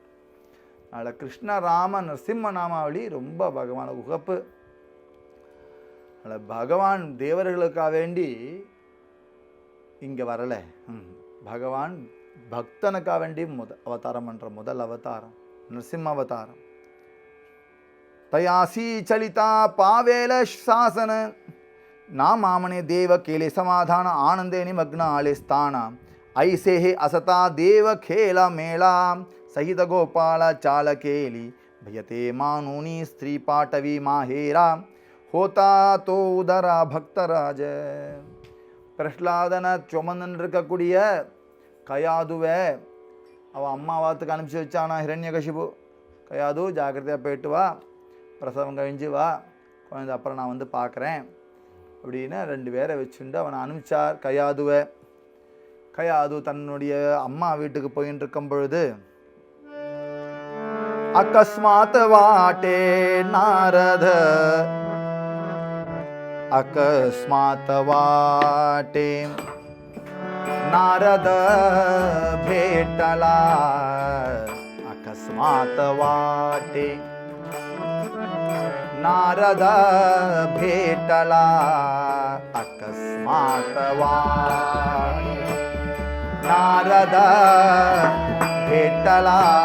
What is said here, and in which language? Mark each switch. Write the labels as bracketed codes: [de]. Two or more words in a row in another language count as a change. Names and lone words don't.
[ta] அதில் கிருஷ்ண ராம நரசிம்ம நாமாவளி ரொம்ப பகவான உகப்பு. அதில் பகவான் தேவர்களுக்காக வேண்டி இங்கே வரலை, பகவான் பக்தனுக்காக வேண்டி அவதாரம் பண்ணுற முதல் அவதாரம் நரசிம்ம அவதாரம். [mr] तयासी चलिता पावेल शासन ना मामने देव केले समाधान आनंदे निमग्न आले स्थान ऐसे हे असता देव खेला मेला सहित गोपाल चाल केली भयते मानूनी स्त्री पाटवी माहेरा होता तो उदरा भक्तराज. [ta] பிரஹ்லாதனை சுமந்துன்னு இருக்கக்கூடிய கயாதுவை அவள் அம்மாவாத்துக்கு அனுப்பிச்சி வச்சானா ஹிரண்யகசிபு. கயாது ஜாக்கிரதையாக போயிட்டு வா, பிரசவம் கழிஞ்சு வா, குழந்தை அப்புறம் நான் பார்க்குறேன் அப்படின்னு 2 பேரை வச்சுட்டு அவனை அனுப்பிச்சார் கயாதுவை. கயாது தன்னுடைய அம்மா வீட்டுக்கு போயின்னு இருக்கும் பொழுது [mr] अकस्मात वाटे नारद, अकस्मात वाटे नारद भेटला, अकस्मात वाटे नारद भेटला, अकस्मात वाटे नारद भेटला,